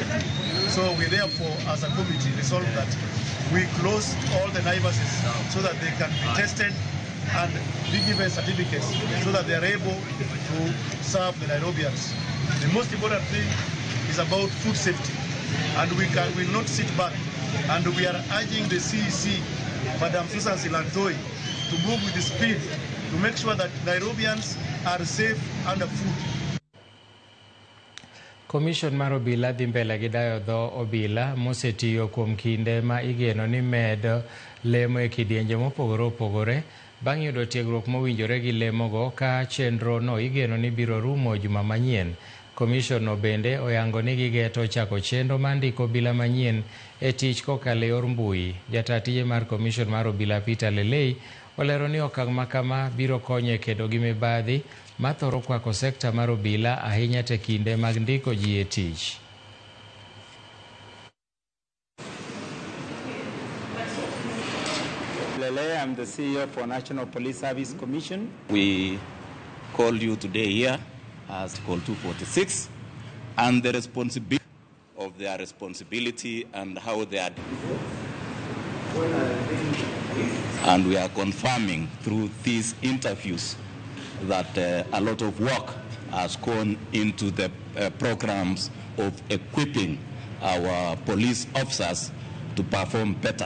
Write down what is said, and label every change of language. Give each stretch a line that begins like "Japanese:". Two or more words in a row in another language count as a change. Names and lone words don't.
English: So we therefore, as a committee, resolved that we close all the Naivases so that they can be tested and be given certificates so that they are able to serve the Nairobians. The most important thing is about food safety, and we will not sit back. And we are urging the CEC, Madam Susan Silantoi, to move with the speed to make sure that Nairobians are safe under food.
Luo (Kenya and Tanzania): Commission mar obila dhi mbele gi dayo dho obila mosetiyo kuom kinde ma igeno ni med lemo e kidienje mopogore opogore bang' yudo tiegruok mowinjore gi lemogo ka chenro no igeno ni biro rumo juma manyien. Komishon bende oyango ni gigeto chako chenro mandiko obila manyien e tich kokalo e yor mbui. Jata tije mar komishon mar obila Peter Lelei olero ni okang' makama biro konyo e kedo gi mibadhi mathoro kwako sekta mar obila ahinya te kinde mag ndiko ji e tich. Lele,
English: I'm the CEO for National Police Service Commission. We called you today here as Call 246 and the responsibility of their responsibility and how they are. And we are confirming through these interviews that a lot of work has gone into the programs of equipping our police officers to perform better.